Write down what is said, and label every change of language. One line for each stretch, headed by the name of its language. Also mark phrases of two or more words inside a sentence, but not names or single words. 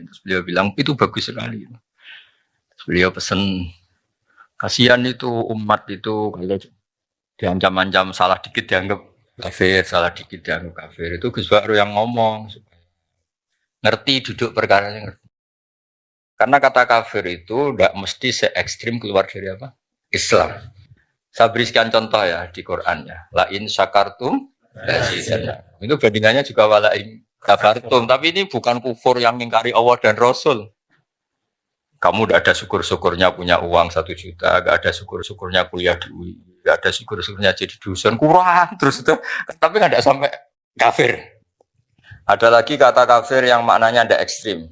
Indonesian: Terus beliau bilang, itu bagus sekali. Terus beliau pesan, kasihan itu umat itu kalau diancam-ancam salah dikit dianggap kafir, salah dikit dianggap kafir. Itu Gus Bakru yang ngomong. Ngerti duduk perkaranya ngerti. Karena kata kafir itu tidak mesti se-ekstrim keluar dari apa? Islam. Saya berikan contoh ya di Qur'annya.
Arabic: La in syakartum lazidannakum.
Indonesian: Itu bandingannya juga
Arabic: wala in kafartum.
Indonesian: Tapi ini bukan kufur yang mengingkari Allah dan Rasul. Kamu tidak ada syukur-syukurnya punya uang 1 juta, tidak ada syukur-syukurnya kuliah di UI, tidak ada syukur-syukurnya jadi dosen, kurang terus itu. Tapi nggak ada sampai kafir. Ada lagi kata kafir yang maknanya tidak ekstrim.